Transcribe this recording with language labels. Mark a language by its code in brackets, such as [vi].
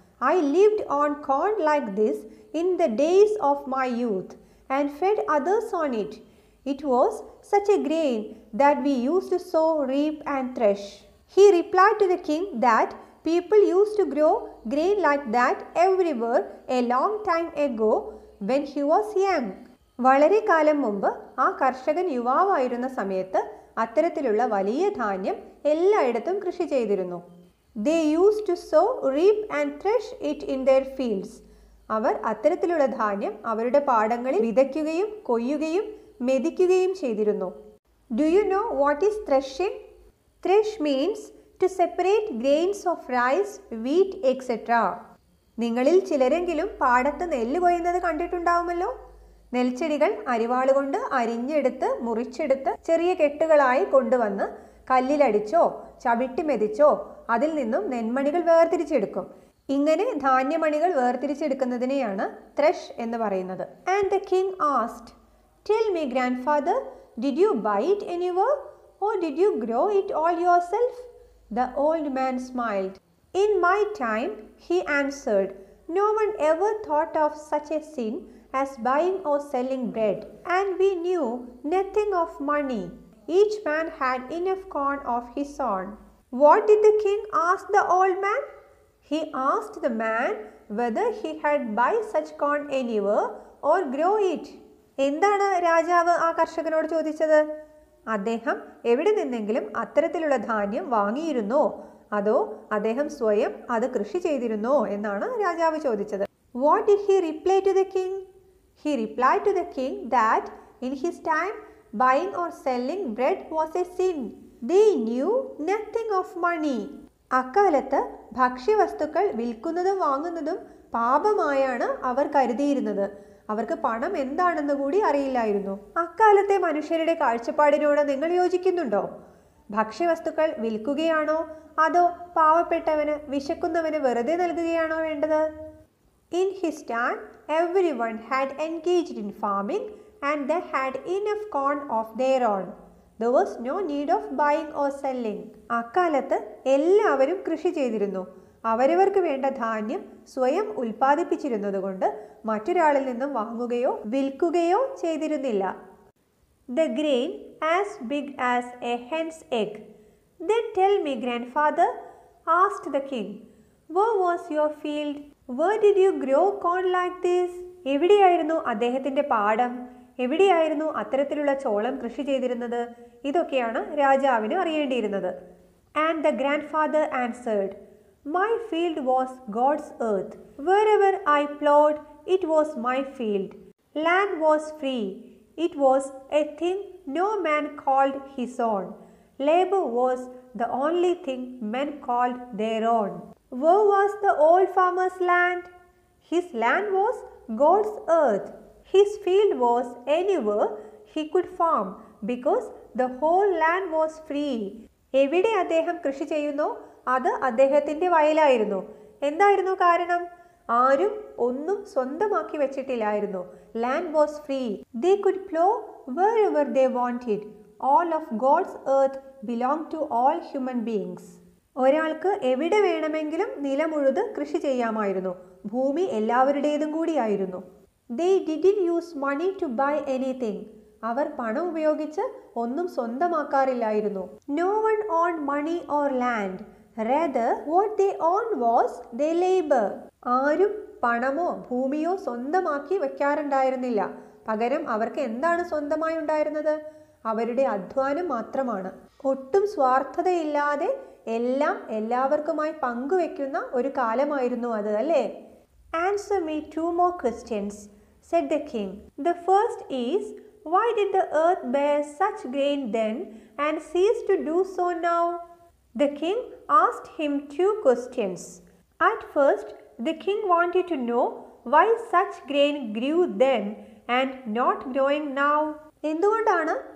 [en] I lived on corn like this in the days of my youth, and fed others on it. It was such a grain that we used to sow, reap, and thresh. He replied to the king that people used to grow grain like that everywhere a long time ago when he was young. [ml] വളരെ കാലം മുമ്പ് ആ കർഷകൻ യുവാവായിരുന്ന സമയത്ത് അത്തരത്തിലുള്ള വലിയ ധാന്യം എല്ലായിടത്തും കൃഷി ചെയ്തിരുന്നു. [en] They used to sow, reap and thresh it in their fields. [ml] അവർ അത്തരത്തിലുള്ള ധാന്യം അവരുടെ പാടങ്ങളിൽ വിതയ്ക്കുകയും കൊയ്യുകയും മെതിക്കുകയും ചെയ്തിരുന്നു. [en] Do you know what is threshing? Thresh means to separate grains of rice, wheat, etc. [ml] നിങ്ങളിൽ ചിലരെങ്കിലും പാടത്ത് നെല്ല് കൊയ്യുന്നത് കണ്ടിട്ടുണ്ടാവുമല്ലോ. നെൽച്ചെടികൾ അരിവാളുകൊണ്ട് അരിഞ്ഞെടുത്ത് മുറിച്ചെടുത്ത് ചെറിയ കെട്ടുകളായി കൊണ്ടുവന്ന് കല്ലിലടിച്ചോ ചവിട്ടി മെതിച്ചോ അതിൽ നിന്നും നെന്മണികൾ വേർതിരിച്ചെടുക്കും. ഇങ്ങനെ ധാന്യമണികൾ വേർതിരിച്ചെടുക്കുന്നതിനെയാണ് ത്രഷ് എന്ന് പറയുന്നത്. [en] And the king asked, Tell me, grandfather, did you buy it anywhere, or did you grow it all yourself? The old man smiled. In my time, he answered, no one ever thought of such a sin as buying or selling bread, and we knew nothing of money. Each man had enough corn of his own. What did the king ask the old man? He asked the man whether he had buy such corn anywhere or grow it. [ml] എന്താണ് രാജാവ് ആ കർഷകനോട് ചോദിച്ചത്? അദ്ദേഹം എവിടെ നിന്നെങ്കിലും അത്തരത്തിലുള്ള ധാന്യം വാങ്ങിയിരുന്നോ അതോ അദ്ദേഹം സ്വയം അത് കൃഷി ചെയ്തിരുന്നോ എന്നാണ് രാജാവ് ചോദിച്ചത്. [en] What did he reply to the king? He replied to the king that in his time buying or selling bread was a sin. They knew nothing of money. [ml] അക്കാലത്ത് ഭക്ഷ്യവസ്തുക്കൾ വിൽക്കുന്നതും വാങ്ങുന്നതും പാപമായാണ് അവർ കരുതിയിരുന്നത്. അവർക്ക് പണം എന്താണെന്ന് കൂടി അറിയില്ലായിരുന്നു. അക്കാലത്തെ മനുഷ്യരുടെ കാഴ്ചപ്പാടിനോട് നിങ്ങൾ യോജിക്കുന്നുണ്ടോ? ഭക്ഷ്യവസ്തുക്കൾ വിൽക്കുകയാണോ അതോ പാവപ്പെട്ടവന് വിശക്കുന്നവന് വെറുതെ നൽകുകയാണോ വേണ്ടത്? [en] In his time, everyone had engaged in farming and they had enough corn of their own. There was no need of buying or selling. [ml] അക്കാലത്ത് എല്ലാവരും കൃഷി ചെയ്തിരുന്നു. അവരവർക്ക് വേണ്ട ധാന്യം സ്വയം ഉൽപ്പാദിപ്പിച്ചിരുന്നതുകൊണ്ട് മറ്റൊരാളിൽ നിന്നും വാങ്ങുകയോ വിൽക്കുകയോ ചെയ്തിരുന്നില്ല. [en] The grain as big as a hen's egg. Then tell me, grandfather, asked the king, where was your field? Where did you grow corn like this? [ml] എവിടെയായിരുന്നു അദ്ദേഹത്തിന്റെ പാടം? എവിടെയായിരുന്നു അത്തരത്തിലുള്ള ചോളം കൃഷി ചെയ്തിരുന്നത്? ഇതൊക്കെയാണ് രാജാവിന് അറിയേണ്ടിയിരുന്നത്. [en] And the grandfather answered, My field was God's earth. Wherever I plowed, it was my field. Land was free. It was a thing no man called his own. Labor was the only thing men called their own. Where was the old farmer's land? His land was God's earth. His field was anywhere he could farm because the whole land was free. [ml] എവിടെ അദ്ദേഹം കൃഷി ചെയ്യുന്നോ അത് അദ്ദേഹത്തിന്റെ വയലായിരുന്നു. എന്തായിരുന്നു കാരണം? ആരും ഒന്നും സ്വന്തമാക്കി വെച്ചിട്ടില്ലായിരുന്നു. [en] Land was free. They could plow wherever they wanted. All of God's earth belonged to all human beings. [ml] ഒരാൾക്ക് എവിടെ വേണമെങ്കിലും നിലമുഴുത് കൃഷി ചെയ്യാമായിരുന്നു. ഭൂമി എല്ലാവരുടേതും കൂടിയായിരുന്നു. [en] They didn't use money to buy anything. [ml] അവർ പണം ഉപയോഗിച്ച് ഒന്നും സ്വന്തമാക്കാറില്ലായിരുന്നു. [en] No one owned money or land. Rather, what they owned was their labor. [ml] ആരും പണമോ ഭൂമിയോ സ്വന്തമാക്കി വയ്ക്കാറുണ്ടായിരുന്നില്ല. പകരം അവർക്ക് എന്താണ് സ്വന്തമായി ഉണ്ടായിരുന്നത്? അവരുടെ അധ്വാനം മാത്രമാണ്. ഒട്ടും സ്വാർത്ഥതയില്ലാതെ എല്ലാം എല്ലാവർക്കുമായി പങ്കുവെക്കുന്ന ഒരു കാലമായിരുന്നു അത്, അല്ലേ? [en] Answer me 2 more questions, said the king. The first is, why did the earth bear such grain then and cease to do so now? The king asked him 2 questions. At first, the king wanted to know why such grain grew then and not growing now. [ml] എന്തുകൊണ്ടാണ്